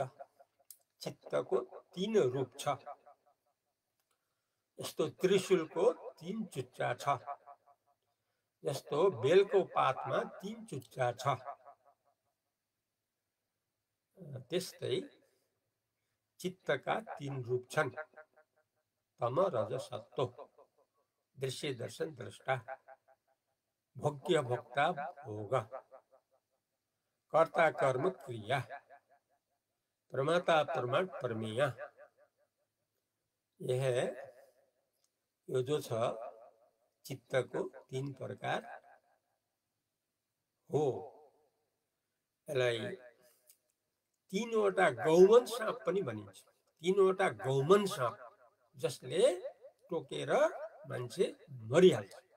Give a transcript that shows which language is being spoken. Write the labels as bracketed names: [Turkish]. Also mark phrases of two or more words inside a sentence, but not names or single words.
[Nepali] चित्तको 3 रूप छ। यस्तो त्रिशूलको 3 चुच्चा छ, जस्तो बेलको पातमा 3 चुच्चा छ। त्यस्तै चित्तका 3 रूप छन्, तम, रज, सत्व। दृश्य, दर्शन, दृष्टा। भोग्य, भोक्ता, भोग। कर्ता, कर्म, क्रिया। प्रमाता, प्रमाण, प्रमेय। यह यो जो छ चित्तको 3 प्रकार हो। यसलाई 3 वटा गौमन साँप पनि भनिन्छ। 3 वटा गौमन साँप, जसले टोकेर मान्छे मरिहाल्छ।